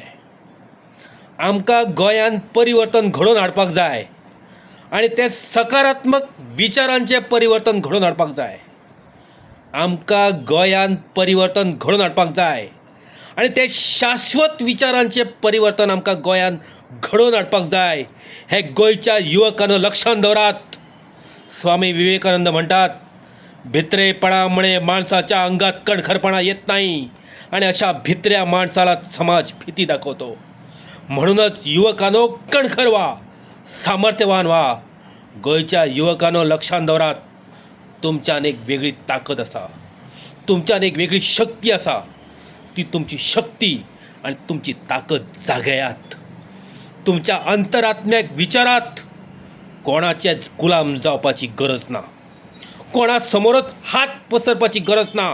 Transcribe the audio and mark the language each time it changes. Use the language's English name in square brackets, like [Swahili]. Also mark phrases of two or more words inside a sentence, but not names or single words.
[Konkani] आमकां गोंयांत परिवर्तन घडोवन हाडपाक जाय आनी तें सकारात्मक विचारांचें परिवर्तन घडोवन हाडपाक जाय. आमकां गोंयांत परिवर्तन घडोवन हाडपाक जाय आनी तें शाश्वत विचारांचें परिवर्तन आमकां गोंयांत घडोवन हाडपाक जाय. हे गोंयच्या युवकांनो लक्षात दवरात. स्वामी विवेकानंद म्हणटात, [Marathi] भित्रेपणा मुळे माणसाच्या अंगात कणखरपणा येत नाही आणि अशा भित्र्या माणसाला समाज भीती दाखवतो. म्हणूनच युवकांनो कणखर व्हा, सामर्थ्यवान व्हा. [Konkani] गोंयच्या युवकांनो लक्षात दवरात. तुमच्यान एक वेगळी ताकद आसा, तुमच्यान एक वेगळी शक्ती आसा. ती तुमची शक्ती आणि तुमची ताकद जागयात. तुमच्या अंतरात्म्याक विचारात. कोणाचेच गुलाम जावपाची गरज ना, कोणा समोरच हात पसरपाची गरज ना.